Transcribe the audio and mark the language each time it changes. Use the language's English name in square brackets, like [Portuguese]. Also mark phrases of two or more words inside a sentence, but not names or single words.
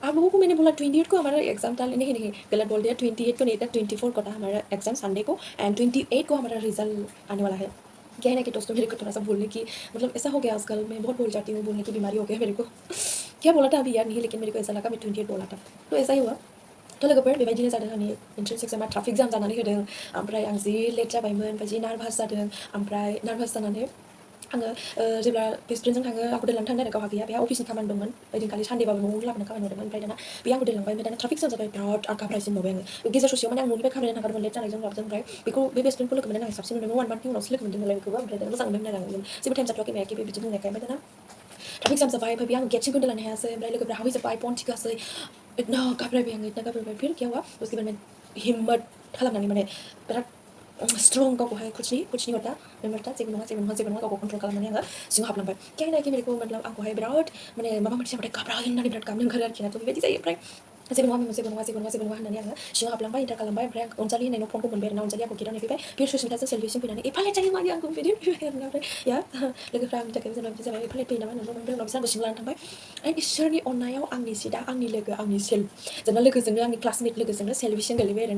[Hindi] आप लोगों को मैंने बोला 28 को हमारा एग्ज़ाम था। नहीं, गलत बोल दिया। 28 को नहीं था, 24 को था हमारा एग्ज़ाम संडे को एंड 28 को हमारा रिजल्ट आने वाला है। क्या है ना कि दोस्तों मेरे को थोड़ा-सा बोलने की मतलब ऐसा हो गया आजकल, मैं बहुत बोल जाती हूँ, बोलने की बीमारी हो गया मेरे को। क्या बोला था अभी याद नहीं, लेकिन मेरे को ऐसा लगा मैं 28 बोला था। तो ऐसा ही हुआ। [Bodo] थ' लोगोफोर बेबायदिनो जादों आंनि एन्ट्रेन्स एक्जामा [English] traffic jam [Bodo] जानानै होदों। ओमफ्राय आं जि लेट जाबायमोन ओमफ्राय जि नार्भास जादों। ओमफ्राय नार्भास जानानै आङो जेब्ला बेस्ट फ्रेन्डजों थाङो आंखौ दोनलांनो थांनो आरो गावहा गैया, बेहा अफिसनि खामानि दंमोन। ओइदिनखालि सानडेबाबो न'आवनो लाबोनो खामानि हरदोंमोन। ओमफ्राय दाना बे आंखौ दोनलांबाय। ओमफ्राय दाना [English] traffic jam [Bodo] जाबाय बिराद आर घाबरायसिनबावबाय आङो। गेजेर ससेयाव माने आं न'निफ्राय खामानि नागारदोंमोन लेट जानायजों माबाजों। ओमफ्राय बेखौ बे बेस्ट फ्रेन्डखौ लोगो मोननानै आं साबसिन मोनदोंमोन। 1 मान्थनि उनावसो लोगो मोनदों नालाय बेखौबो। ओमफ्राय दाना मोजां मोनदोंमोन आरो आङो। जेबो टाइम जाथ'वाखै मायाखै बे बिदि बुंनायखाय। ओमफ्राय दाना [English] traffic jam [Bodo] जाबाय। ओमफ्राय बे आं गेटसिम दोनलांनो हायासै। ओमफ्राय लोगोफोरा हाबहैजोब्बाय फन थिखासै। इतना घबरायबाय आङो, इतना घबरायबाय। [Hindi] फिर क्या हुआ उसके बाद मैं हिम्मत [Bodo] खालामनानै माने बिराद स्ट्रं गावखौहाय [Hindi] कुछ नहीं होता हिम्मत था [Bodo] जेबो नङा गावखौ कन्ट्रल खालामनानै आङो सिङाव हाबलांबाय। [Hindi] क्या है ना कि मेरे को मतलब [Bodo] आंखौहाय बिराद माने माबा मोनसे जाबाथाय घबरायो होननानै बिराद गाबनो ओंखारो आरोखि ना। थ' बेबायदि जायो। ओमफ्राय जेबो नङा होननानै आङो सिङाव हाबलांबाय, एन्टार खालामबाय। ओमफ्राय आं अनजालि होननायनाव फनखौ मोनबाय आरोना। अनजालिया आंखौ गेटआव नेफैबाय। फिर सुस्मिताजों सेल्फिसिम फैनानै एफा लेट जायो मानि आंखौ बिदि फैबाय आरोना। ओमफ्राय या लोगोफ्रा आंनि थाखाय जेनेबा बिदि जाबाय एफा लेट फैयो नामा होननानै। ओमफ्राय उनाव बिसोर आंखौ सिङाव लानानै थांबाय एन्ड इसोरनि अननायाव आंनि सिटआ आंनि लोगो आंनि सेल्फ जेनेबा लोगोजोंनो आंनि क्लासमेट लोगोजोंनो सेल्फिसिम गोलैबाय आरोना।